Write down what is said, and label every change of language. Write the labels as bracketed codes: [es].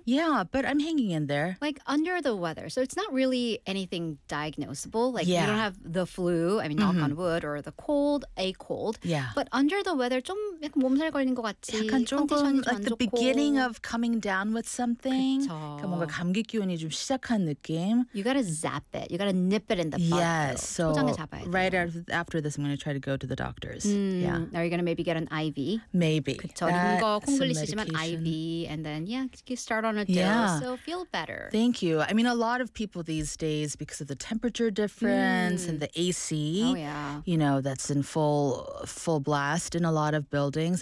[en] Yeah, but I'm hanging in there. Like under the weather. So it's not really anything diagnosable. Like yeah. you don't have the flu, I mean, knock on wood, or the cold, a cold. Yeah. But under the weather, [ko] 좀 약간 몸살 걸리는 것 같지. 약간 조금 [en] like the beginning of coming down with something. [ko] 그쵸. 뭔가 감기 기운이 좀 시작한 느낌. [en] You gotta zap it. You gotta nip it in the bud. Yeah, so right after this, I'm gonna try to go to the doctors. Yeah. Are you gonna maybe get an IV? Maybe. [ko] 그쵸. [en] IV, and then you start on a dose, so feel better. Thank you. I mean, a lot of people these days, because of the temperature difference and the AC, you know, that's in full blast in a lot of buildings.